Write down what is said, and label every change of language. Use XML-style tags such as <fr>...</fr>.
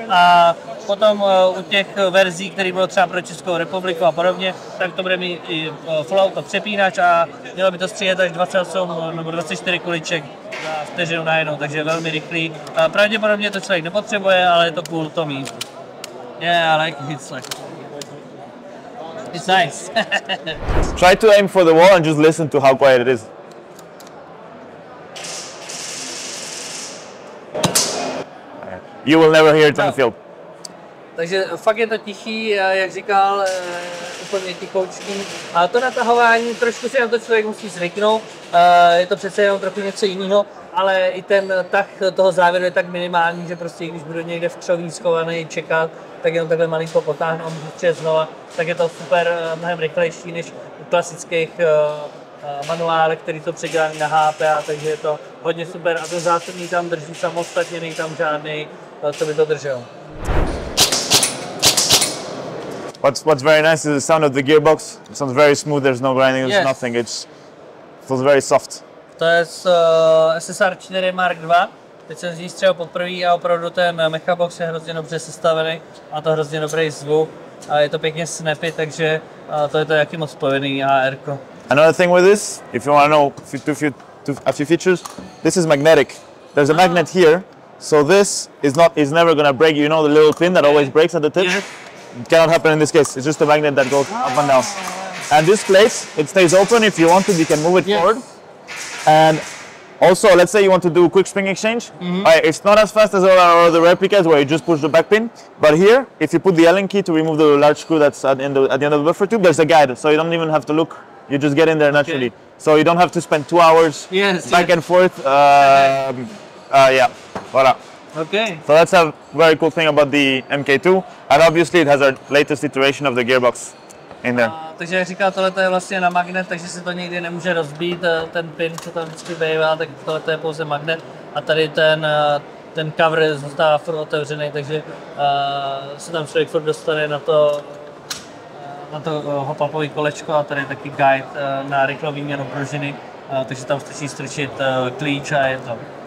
<cs>A potom u těch verzí, které budou třeba pro Českou republiku a podobně, tak to bude mít i full auto přepínač a mělo by to střílet až 28 nebo 24 kuliček za vteřinu najednou, takže velmi rychlý. Pravděpodobně to člověk nepotřebuje, ale je to cool to mít.</cs> <en>Yeah, I like it. It's nice. Try to aim for the wall and just listen to how quiet it is. You will never hear it on the field.</en> <cs>Takže fakt je to tichý, jak říkal, úplně tichoučký. A to natahování, trošku si na to člověk musí zvyknout, je to přece jenom trochu něco jiného, ale i ten tah toho závěru je tak minimální, že prostě když budu někde v křoví schovaný čekat, tak jenom takhle malinko potáhnu a můžu střílet znova, tak je to super, mnohem rychlejší než u klasických manuálek, který to předělaný na HPA, takže je to hodně super a ten zásobník tam drží samostatně, není tam žádný, co by to držel.</cs> <en>What's very nice is the sound of the gearbox. It sounds very smooth, there's no grinding, there's nothing, it feels very soft.</en> <cs>To je z SSR 4 Mark II. Teď jsem z ní střelil poprvé a opravdu ten mechabox je hrozně dobře sestavený a to hrozně dobrý zvuk a je to pěkně snappy, takže to je to jaký moc povedený AR-ko.</cs> <en>Another thing with this, if you want to know a few features, this is magnetic. There's a magnet here, so this is never gonna break. You know the little pin that always breaks at the tip? Yeah. It cannot happen in this case. It's just a magnet that goes up and down. And this plate, it stays open. If you want to, you can move it forward. And also, let's say you want to do a quick spring exchange. It's not as fast as all our other replicas where you just push the back pin. But here, if you put the Allen key to remove the large screw that's at the end of the buffer tube, there's a guide. So you don't even have to look. You just get in there naturally. Okay. So you don't have to spend 2 hours back and forth. Yeah, voilà. Okay. So that's a very cool thing about the MK2. And obviously it has our latest iteration of the gearbox in there.</en> <cs>Takže jak říkal, tohle je vlastně na magnet, takže se to nikdy nemůže rozbít, ten pin, co tam vždycky bývá, tak tohle je pouze magnet. A tady ten cover zůstává furt otevřený, takže se tam člověk furt dostane na to hop-upový kolečko a tady je taky guide na rychlou výměnu pružiny, takže tam stačí strčit klíč a je to.</cs>